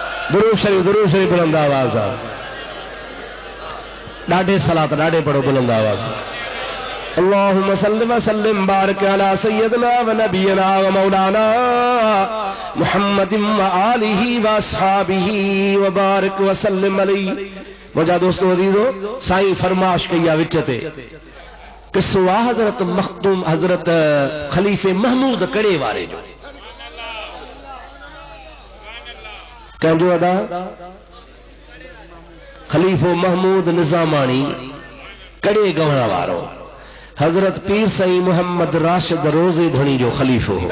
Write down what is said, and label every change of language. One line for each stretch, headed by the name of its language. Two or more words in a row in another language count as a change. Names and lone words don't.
Sindhi: दुरूद शरीफ बुलंद आवाज़ ॾाढे सलात ॾाढे पढ़ो बुलंद आवाज़
Arabic: اللهم صل وسلم بارك على سيدنا ونبينا ومولانا محمد وآله وأصحابه وبارك وسلم عليه.
Sindhi: मुझा दोस्तों अजीजो साईं फरमाश कई विच ते किस्सो आहे हज़रत मखदूम हज़रत खलीफ़े महमूद कड़े वारे जो कंहिंजो अदा खलीफ़ो महमूद निज़ामानी कड़े गवण वारो हज़रत पीर साईं मोहम्मद राशिद रोज़े धणी जो खलीफ़ो हो।